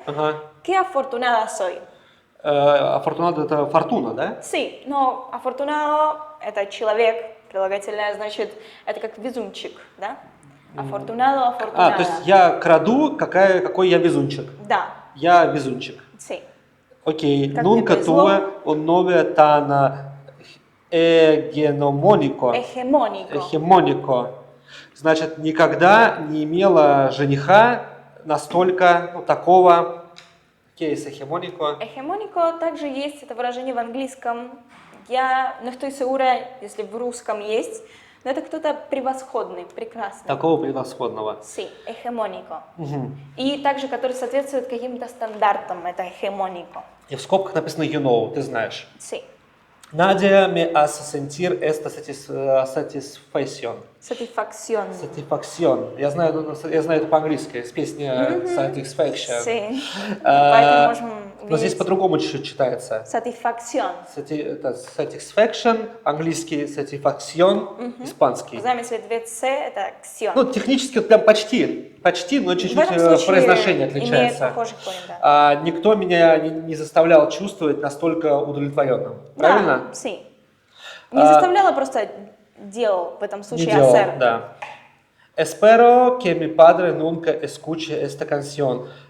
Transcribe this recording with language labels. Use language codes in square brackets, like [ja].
[es] Que afortunada soy. [ru] Afortunado это фортуна, да? Sí, но afortunado это человек, прилагательное, значит, это как везунчик, да? [es] Afortunado, afortunada. [ru] То есть я краду, какой я везунчик. Да. Я везунчик. [es] Sí. [ru] Окей. [es] Nunca tuve un novio tan hegemónico. Hegemónico. [ru] Значит, никогда не имела жениха настолько, такого. [es] ¿Qué es hegemónico? [ru] Hegemónico также есть, это выражение в английском. [es] No estoy segura, [ru] если в русском есть, но это кто-то превосходный, прекрасный. Такого превосходного. [es] Sí, hegemónico. [ru] И также, который соответствует каким-то стандартам, это hegemónico. И в скобках написано [en] you know, [ru] ты знаешь. [es] Sí. Nadie me hace sentir esta satisfacción. Satisfacción. [ru] Я знаю это по-английски, с песни Satisfaction. Sí. Поэтому можем Но здесь по-другому чуть-чуть читается. [es] Satisfacción. [ru] Это satisfaction, английский satisfaction, испанский. В замысле две «ц» — это «ксион». Ну, технически вот прям почти, но В чуть-чуть этом случае произношение имеет отличается. похожий корень, да. Никто меня не заставлял чувствовать настолько удовлетворенным. Правильно? Да, sí. Не заставляла, просто делал в этом Не случае делал, [es] hacer. [ru] да. [es] Espero que mi padre nunca escuche esta canción.